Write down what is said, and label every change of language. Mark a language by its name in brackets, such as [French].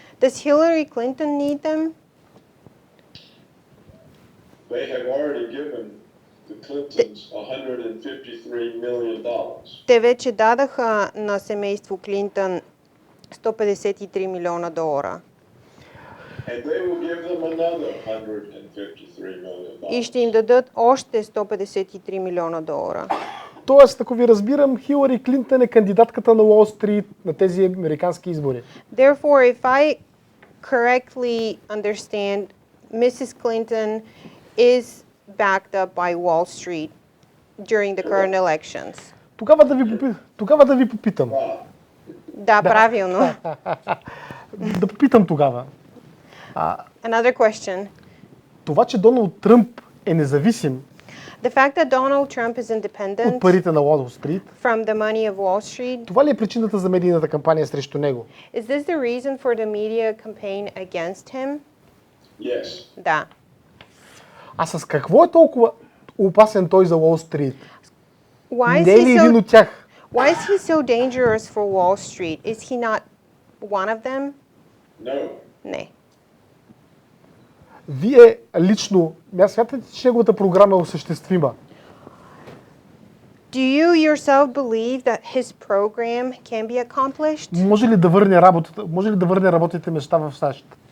[English] Does Hillary Clinton need them? They have already given the Clintons $153 million. [Bulgarian] Те вече дадаха на семейство Клинтън $153 милиона. [English] And they will give them another $153 million. [Bulgarian] И ще им дадат още 153 милиона долара. Тоест, ако ви разбирам, Хилари Клинтън е кандидатката на Уолстрийт на тези американски избори. [English] Therefore, if I correctly understand, Mrs. Clinton is backed up by Wall Street during the current elections. [Bulgarian] Тогава да ви попитам. Да, правилно. Да попитам тогава. [English] Another question. [Bulgarian] Това, че Доналд Тръмп е независим [English] The fact that Donald Trump is [Bulgarian] от [English] independent [Bulgarian] парите на Уолстрийт, [English] from the money of Wall Street, [Bulgarian] това ли е причината за медийната кампания срещу него? [English] is this the reason for the media campaign against him? Yes. [Bulgarian] Да. А с какво е толкова опасен той за Уолстрийт? [English] Why [Bulgarian] Не е ли един от тях? [English] why is he so dangerous for Wall Street? Is he not one of them? No. [Bulgarian] Не. Вие лично, смятате, че неговата програма е осъществима? [English] Do you yourself believe that his program can be accomplished? [Bulgarian] Може ли да върне работните места в САЩ?